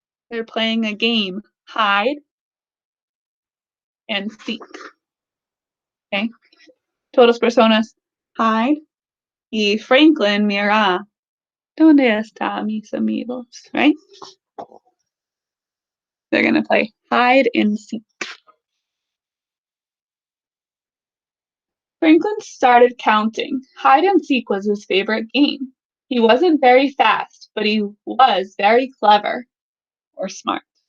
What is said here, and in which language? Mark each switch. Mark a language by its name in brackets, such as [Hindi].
[English] They're playing a game, hide and seek. Okay? [Spanish] Todas personas, [English] hide. [Spanish] Y Franklin, mira, ¿dónde están mis amigos? [English] Right? They're going to play hide and seek. Franklin started counting. Hide and seek was his favorite game. He wasn't very fast, but he was very clever or smart.